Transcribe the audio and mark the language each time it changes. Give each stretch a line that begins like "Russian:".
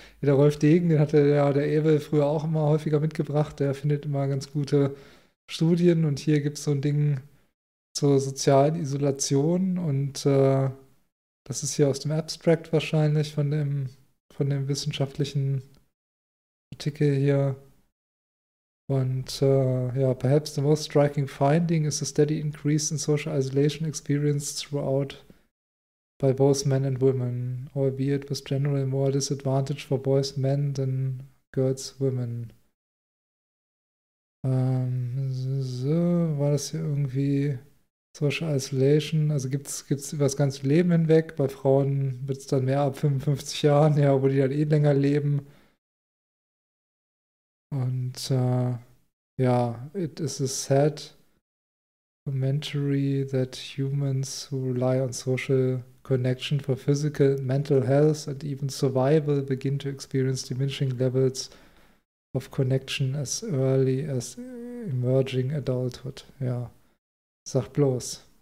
German: Ja, der Rolf Degen, den hatte ja der Ewel früher auch immer häufiger mitgebracht. Der findet immer ganz gute Studien und hier gibt es so ein Ding zur sozialen Isolation und das ist hier aus dem Abstract wahrscheinlich von dem wissenschaftlichen Artikel hier.
English: Und ja, perhaps the most striking finding is a steady increase in social isolation experienced throughout by both men and women, albeit with general more disadvantage for boys men than girls women.
German: So, war das hier irgendwie Social Isolation, also gibt's über das ganze Leben hinweg. Bei Frauen wird es dann mehr ab 55 Jahren, ja, wo die dann eh länger leben.
English: Und ja, it is a sad commentary that humans who rely on social connection for physical, mental health and even survival begin to experience diminishing levels of connection as early as emerging adulthood. Ja.
German: Sag bloß,